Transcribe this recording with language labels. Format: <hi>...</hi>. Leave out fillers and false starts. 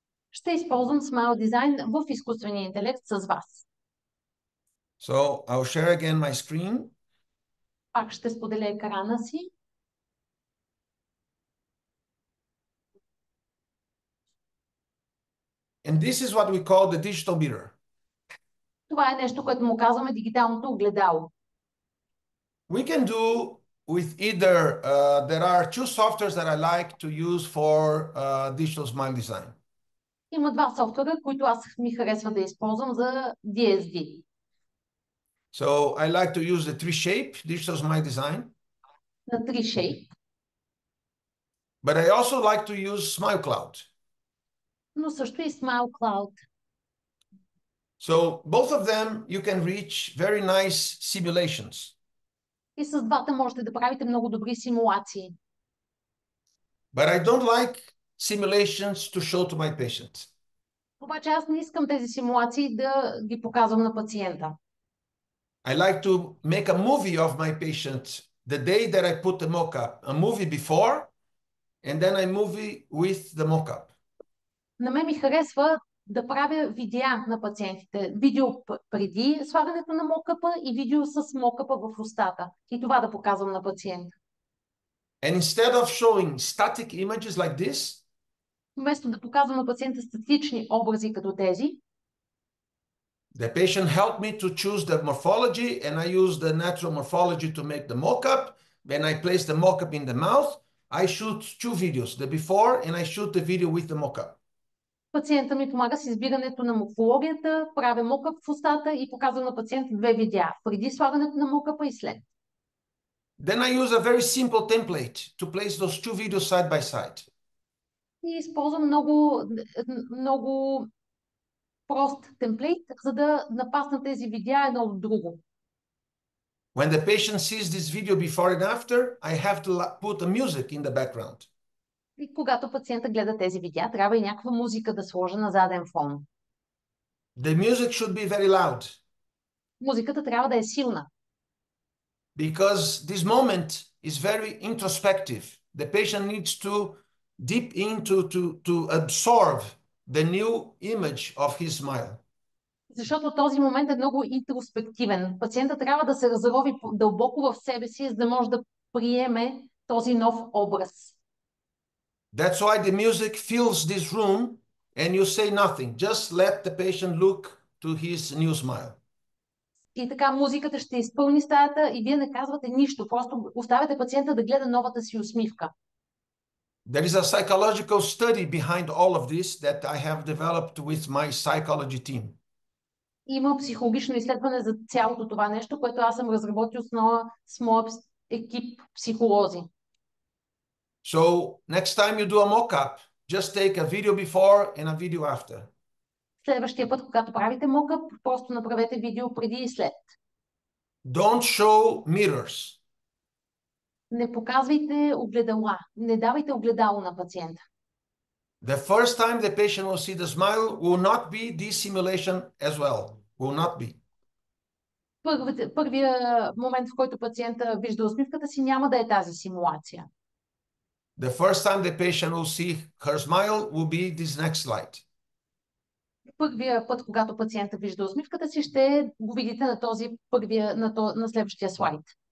<bg>Ще използвам Smile Design в изкуствения интелект с вас.</bg> <en>So I'll share again my screen.</en> <bg>Пак ще споделя екрана си.</bg> <en>And this is what we call the digital mirror.</en> <bg>Това е нещо, което му казваме дигиталното огледало.</bg> <en>We can do with either, there are two softwares that I like to use for digital smile design.</en> <bg>Има два софтуера, които аз ми харесва да използвам за DSD.</bg> <en>So I like to use the 3Shape digital smile design.</en> <bg>На 3Shape.</bg> <en>But I also like to use SmileCloud.</en> <bg>Но също и SmileCloud.</bg> <en>So both of them you can reach very nice simulations.</en> <bg>И с двата можете да правите много добри симулации.</bg> <en>But I don't like simulations to show to my patients.</en> <bg>Обаче аз не искам тези симулации да ги показвам на пациента.</bg> <en>I like to make a movie of my patient the day that I put the mock-up, a movie before, and then I movie with the mock-up.</en> <bg>На мен ми харесва да правя видеа на пациентите. Видео преди слагането на мокъпа и видео с мокъпа в устата. И това да показвам на пациента.</bg> <en>And instead of showing static images like this,</en> <bg>вместо да показвам на пациента статични образи като тези,</bg> <en>the patient helped me to choose the morphology, and I use the natural morphology to make the mock-up. When I place the mock-up in the mouth, I shoot two videos, the before, and I shoot the video with the mock-up.</en> <bg>Пациента ми помага с избирането на морфологията, правя мокъп в устата и показвам на пациента две видеа, преди слагането на мокъпа и след.</bg> <en>Then I use a very simple template to place those two videos side by side.</en> <bg>И използвам много прост темплейт, за да напасна тези видеа едно от друго.</bg> <en>When the patient sees this video before and after, I have to put a music in the background.</en> <bg>И когато пациента гледа тези видеа, трябва и някаква музика да сложа на заден фон.</bg> <en>The music should be very loud</en> <bg>Музиката трябва да е силна,</bg> <en>because this moment is very introspective. The patient needs to deep into to absorb the new image of his smile.</en> <bg>защото този момент е много интроспективен. Пациентът трябва да се разрови дълбоко в себе си, за да може да приеме този нов образ.</bg> <en>That's why the music fills this room and you say nothing. Just let the patient look to his new smile.</en> <bg>И така музиката ще изпълни стаята и вие не казвате нищо, просто оставяте пациента да гледа новата си усмивка.</bg> <en>There is a psychological study behind all of this that I have developed with my psychology team.</en> <bg>Има психологично изследване за цялото това нещо, което аз съм разработил с моя екип психолози.</bg> <en>So next time you do a mock-up, just take a video before and a video after.</en> <bg>Следващия път, когато правите мокъп, просто направете видео преди и след.</bg> <en>Don't show mirrors.</en> <bg>Не показвайте огледала, не давайте огледало на пациента.</bg> <en>The first time the patient will see the smile will not be this simulation as well. Will not be.</en> <bg>Първия момент, в който пациента вижда усмивката си, няма да е тази симулация.</bg> <en>The first time the patient will see her smile will be this next slide.</en> <bg>Първия път, когато пациента вижда усмивката си, ще го видите на на следващия слайд.</bg>